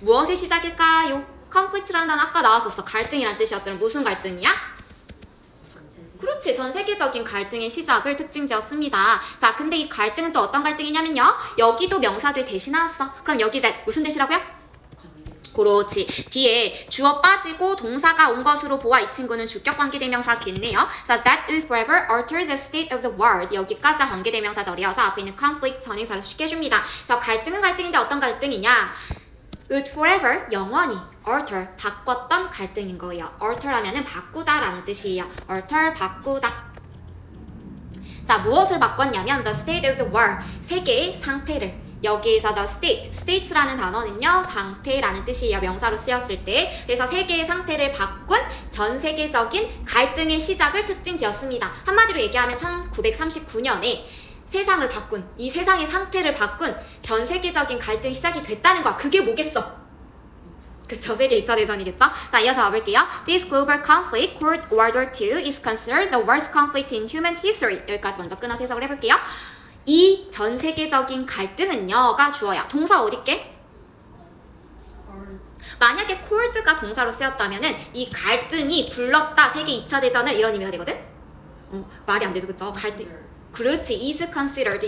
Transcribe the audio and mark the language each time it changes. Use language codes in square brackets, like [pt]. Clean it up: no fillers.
[ko] 무엇의 시작일까요? conflict라는 단어 아까 나왔었어. 갈등이란 뜻이었잖아. 무슨 갈등이야? 그렇지. 전 세계적인 갈등의 시작을 특징지었습니다. 자, 근데 이 갈등은 또 어떤 갈등이냐면요. 여기도 명사들 대신 나왔어. 그럼 여기 무슨 대시라고요? 그렇지. 뒤에 주어 빠지고 동사가 온 것으로 보아 이 친구는 주격 관계대명사겠네요. 자, [en] that will forever alter the state of the world. [ko] 여기까지 관계대명사절이어서 앞에 있는 conflict 전행사를 쉽게 해줍니다. 자, 갈등은 갈등인데 어떤 갈등이냐? [en] would forever, [ko] 영원히, alter, 바꿨던 갈등인 거예요. alter라면은 바꾸다라는 뜻이에요. alter, 바꾸다. 자, 무엇을 바꿨냐면 [en] the state of the world, [ko] 세계의 상태를. 여기에서 the state, states라는 단어는요, 상태라는 뜻이에요. 명사로 쓰였을 때. 그래서 세계의 상태를 바꾼 전 세계적인 갈등의 시작을 특징지었습니다. 한마디로 얘기하면 1939년에 세상을 바꾼, 이 세상의 상태를 바꾼 전 세계적인 갈등이 시작이 됐다는 거야. 그게 뭐겠어? 그쵸, 세계 2차 대전이겠죠? 자, 이어서 와볼게요. [en] This global conflict, called World War II, is considered the worst conflict in human history. [ko] 여기까지 먼저 끊어서 해석을 해볼게요. 이 전 세계적인 갈등은요가 주어야. 동사 어딨게? 만약에 cold가 동사로 쓰였다면은 이 갈등이 불렀다, 세계 2차 대전을, 이런 의미가 되거든? 말이 안 되죠, 그쵸? 갈등. 그렇지. [en] is considered.